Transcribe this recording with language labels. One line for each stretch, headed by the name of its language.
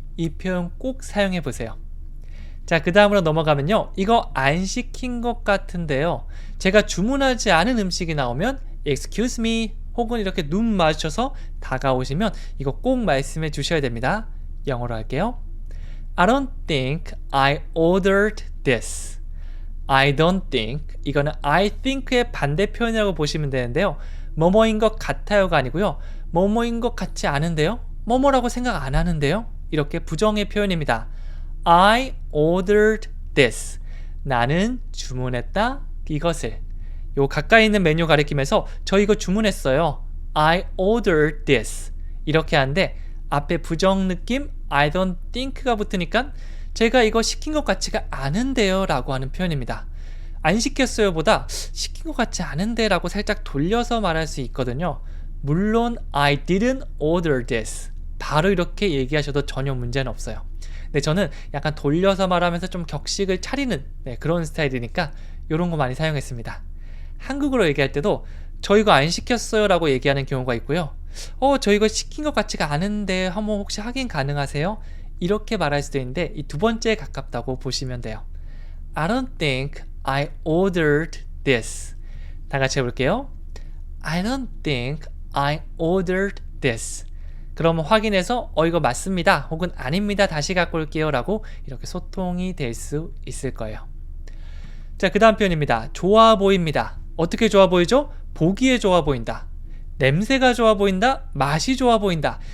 Korean: 이 표현 꼭 사용해 보세요. 자, 그 다음으로 넘어가면요, 이거 안 시킨 것 같은데요, 제가 주문하지 않은 음식이 나오면
English: Excuse me
Korean: 혹은 이렇게 눈 마주쳐서 다가오시면 이거 꼭 말씀해 주셔야 됩니다. 영어로 할게요.
English: I don't think I ordered this. I don't think,
Korean: 이거는
English: I think
Korean: 의 반대 표현이라고 보시면 되는데요, 뭐뭐인 것 같아요가 아니고요, 뭐뭐인 것 같지 않은데요, 뭐뭐라고 생각 안 하는데요, 이렇게 부정의 표현입니다.
English: I ordered this.
Korean: 나는 주문했다 이것을. 요 가까이 있는 메뉴 가리키면서 저 이거 주문했어요.
English: I ordered this.
Korean: 이렇게 하는데 앞에 부정 느낌
English: I don't think
Korean: 가 붙으니까 제가 이거 시킨 것 같지가 않은데요 라고 하는 표현입니다. 안 시켰어요 보다 시킨 것 같지 않은데 라고 살짝 돌려서 말할 수 있거든요. 물론
English: I didn't order this,
Korean: 바로 이렇게 얘기하셔도 전혀 문제는 없어요. 근데 저는 약간 돌려서 말하면서 좀 격식을 차리는 그런 스타일이니까 이런 거 많이 사용했습니다. 한국어로 얘기할 때도 저 이거 안 시켰어요 라고 얘기하는 경우가 있고요, 저 이거 시킨 것 같지가 않은데 한번 혹시 확인 가능하세요? 이렇게 말할 수도 있는데 이 두 번째에 가깝다고 보시면 돼요.
English: I don't think I ordered this.
Korean: 다 같이 해볼게요.
English: I don't think I ordered this.
Korean: 그러면 확인해서 이거 맞습니다 혹은 아닙니다 다시 갖고 올게요 라고 이렇게 소통이 될 수 있을 거예요. 자, 그 다음 표현입니다. 좋아 보입니다. 어떻게 좋아 보이죠? 보기에 좋아 보인다, 냄새가 좋아 보인다, 맛이 좋아 보인다.